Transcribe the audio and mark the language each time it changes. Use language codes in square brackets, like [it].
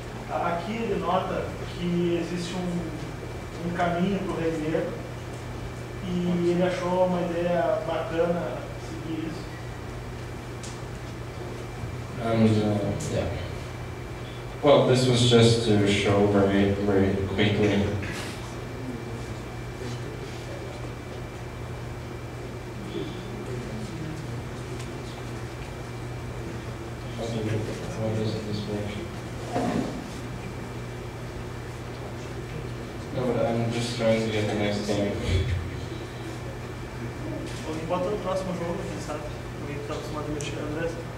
[pt] Aqui ele nota que existe um caminho para o rei negro e ele achou uma ideia bacana seguir isso. [en] And yeah. Well, this was just to show very quickly. Why doesn't this work? No, but I'm just trying to get the next game. [pt] Alguém bota o próximo jogo, quem sabe? Alguém que está acostumado a mexer, André?